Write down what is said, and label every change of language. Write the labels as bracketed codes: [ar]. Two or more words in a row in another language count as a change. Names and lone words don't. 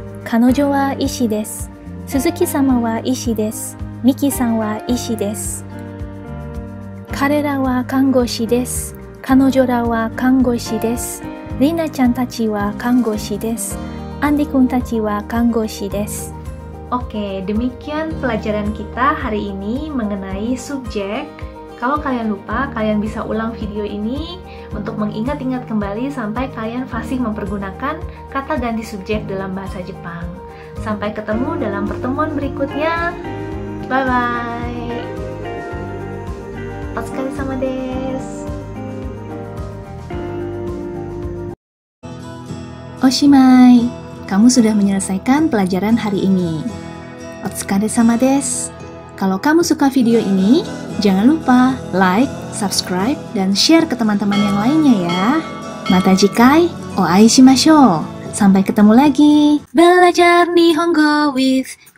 [ja] 彼女は医師です。鈴木様は医師です。ミキさんは医師です。彼らは看護師です。彼女らは看護師です。リナちゃんたちは看護師です。アンディ君たちは看護師です。 [id] Oke, demikian pelajaran kita hari ini mengenai subjek. Kalau kalian lupa, kalian bisa ulang video ini untuk mengingat-ingat kembali sampai kalian fasih mempergunakan kata ganti subjek dalam bahasa Jepang. Sampai ketemu dalam pertemuan berikutnya. [ja] Bye-bye. Otsukare-sama desu. [id] Oshimai, kamu sudah menyelesaikan pelajaran hari ini. [ja] お疲れ様です. [id] Kalau kamu suka video ini, jangan lupa like, subscribe, dan share ke teman-teman yang lainnya ya. [ja] また次回、お会いしましょう. [id] Sampai ketemu lagi. Belajar Nihongo with Virga.